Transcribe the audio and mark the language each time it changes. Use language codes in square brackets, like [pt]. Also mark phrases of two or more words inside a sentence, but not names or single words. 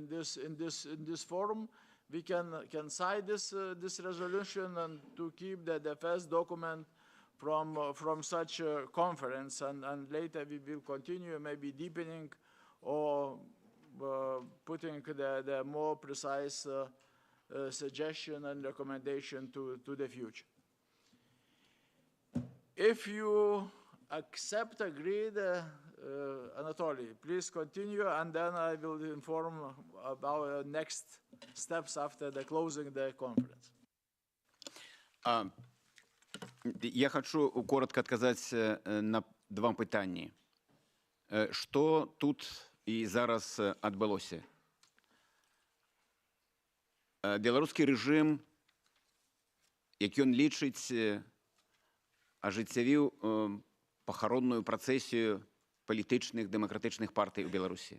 [en] this forum, we can sign this resolution and to keep the first document from such a conference, and later we will continue, maybe deepening or putting the more precise suggestion and recommendation to the future. If you agree, Anatoly, please continue, and then I will inform about next steps after the closing the conference. [ru] Я хочу коротко сказать на два питання. [uk] Що тут і зараз відбулося? Білоруський режим, який він лічить, ажиттєвів похоронну процесію політичних демократичних партій у Білорусі.